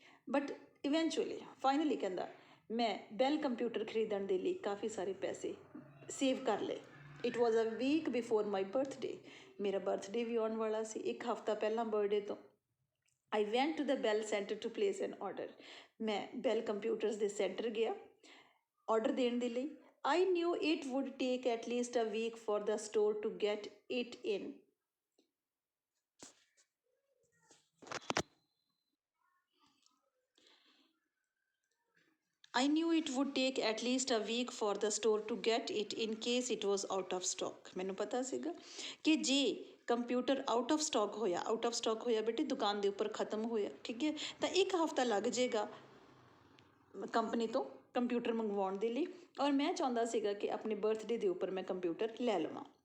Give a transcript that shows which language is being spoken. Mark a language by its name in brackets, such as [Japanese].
[Punjabi] But eventually finally ਕਹਿੰਦਾ ਮੈਂ ਬੈਲ computer ਖਰੀਦਣ ਦੇ ਲਈ ਕਾਫੀ ਸਾਰੇ ਪੈਸੇ ਸੇਵ ਕਰ ਲਏ। [English] It was a week before my birthday. [Punjabi] ਮੇਰਾ ਬਰਥਡੇ ਵੀ ਆਉਣ ਵਾਲਾ ਸੀ, 1 ਹਫ਼ਤਾ ਪਹਿਲਾਂ ਬਰਥਡੇ ਤੋਂ। [English] I went to the Bell centre to place an order. [Punjabi] मैं बैल कंप्यूटर्स ਦੇ ਸੈਂਟਰ ਗਿਆ ਆਰਡਰ ਦੇਣ ਦੇ ਲਈ। [English] I knew it would take at least a week for the store to get it in. I knew it would take at least a week for the store to get it in case it was out of stock. [Punjabi] ਮੈਨੂੰ ਪਤਾ ਸੀਗਾ ਕਿ ਜੇ computer out of stock ਹੋਇਆ ਬੇਟੇ ਦੁਕਾਨ ਦੇ ਉੱਪਰ ਖਤਮ ਹੋਇਆ, ਠੀਕ ਹੈ, ਤਾਂ 1 ਹਫ਼ਤਾ ਲੱਗ ਜਾਏਗਾ ਕੰਪਨੀ ਤੋਂ ਕੰਪਿਊਟਰ ਮੰਗਵਾਉਣ ਦੇ ਲਈ। ਔਰ ਮੈਂ ਚਾਹੁੰਦਾ ਸੀਗਾ ਕਿ ਆਪਣੇ ਬਰਥਡੇ ਦੇ ਉੱਪਰ ਮੈਂ ਕੰਪਿਊਟਰ ਲੈ ਲਵਾਂ।